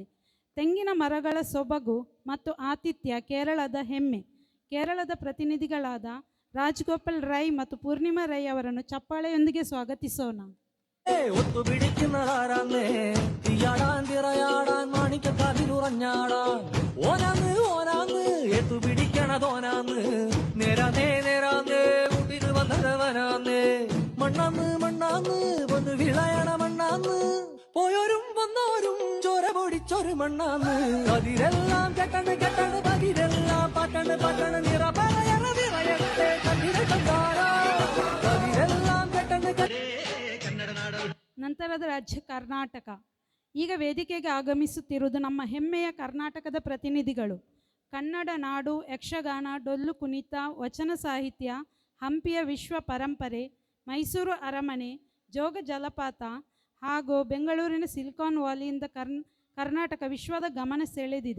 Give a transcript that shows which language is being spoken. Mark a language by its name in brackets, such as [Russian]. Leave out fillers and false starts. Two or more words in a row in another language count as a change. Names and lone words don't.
[Kannada] ತೆಂಗಿನ ಮರಗಳ ಸೊಬಗು ಮತ್ತು ಆತಿಥ್ಯ ಕೇರಳದ ಹೆಮ್ಮೆ. ಕೇರಳದ ಪ್ರತಿನಿಧಿಗಳಾದ ರಾಜ್ಗೋಪಾಲ್ ರೈ ಮತ್ತು ಪೂರ್ಣಿಮಾ ರೈ ಅವರನ್ನು ಚಪ್ಪಾಳೆಯೊಂದಿಗೆ ಸ್ವಾಗತಿಸೋಣ. [Malayalam] ഒത്തു പിടിക്കുന്നതാരാന്നേ തീയാടാൻ തിറയാടാൻ മാണിക്കക്കാതിലുറഞ്ഞാടാൻ ഓനാന്ന് ഓനാന്ന് എത്തു പിടിക്കണതോനാന്ന് നേരാന്നേ നേരാന്നേ കൂട്ടിന് വന്നതവനാന്നേ മണ്ണാന്ന് മണ്ണാന്ന് വന്ന് വിളയണ മണ്ണാന്ന് പോയോരും വന്നോരും ചോര പൊടിച്ചൊരു മണ്ണാന്ന് അതിരെല്ലാം കെട്ടണ് കെട്ടണ് പതിരെല്ലാം പട്ടണ് പട്ടണ് നിറ പറയണ നിറയണേ കണ്ണിനെ കണ്ടാടാ അതിരെല്ലാം കെട്ടണ് [Kannada] ನಂತರದ ರಾಜ್ಯ ಕರ್ನಾಟಕ. ಈಗ ವೇದಿಕೆಗೆ ಆಗಮಿಸುತ್ತಿರುವುದು ನಮ್ಮ ಹೆಮ್ಮೆಯ ಕರ್ನಾಟಕದ ಪ್ರತಿನಿಧಿಗಳು. ಕನ್ನಡ ನಾಡು, ಯಕ್ಷಗಾನ, ಡೊಳ್ಳು ಕುಣಿತ, ವಚನ ಸಾಹಿತ್ಯ, ಹಂಪಿಯ ವಿಶ್ವ ಪರಂಪರೆ, ಮೈಸೂರು ಅರಮನೆ, ಜೋಗ ಜಲಪಾತ ಹಾಗೂ ಬೆಂಗಳೂರಿನ ಸಿಲಿಕಾನ್ ವ್ಯಾಲಿಯಿಂದ ಕರ್ನಾಟಕ ವಿಶ್ವದ ಗಮನ ಸೆಳೆದಿದೆ.